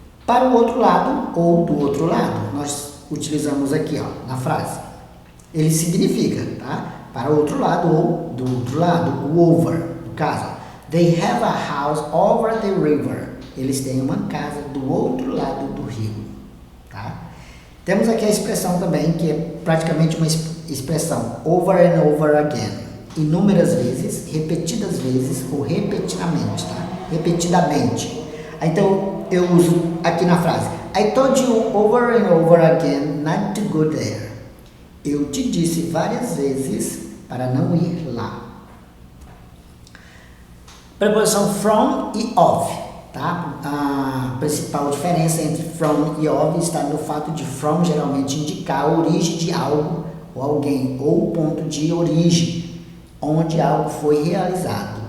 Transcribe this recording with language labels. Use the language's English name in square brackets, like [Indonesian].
[Portuguese] Para o outro lado ou do outro lado, nós utilizamos aqui ó, na frase. Ele significa, tá? Para o outro lado ou do outro lado, o over, no caso. [English] They have a house over the river. [Portuguese] Eles têm uma casa do outro lado do rio, tá? Temos aqui a expressão também, que é praticamente uma expressão [English] over and over again. [Portuguese] Inúmeras vezes, repetidas vezes ou repetidamente, tá? Repetidamente. Então, eu uso aqui na frase. [English] I told you over and over again not to go there. [Portuguese] Eu te disse várias vezes para não ir lá. Preposição from e of, tá? A principal diferença entre from e of está no fato de from geralmente indicar a origem de algo ou alguém, ou o ponto de origem, onde algo foi realizado.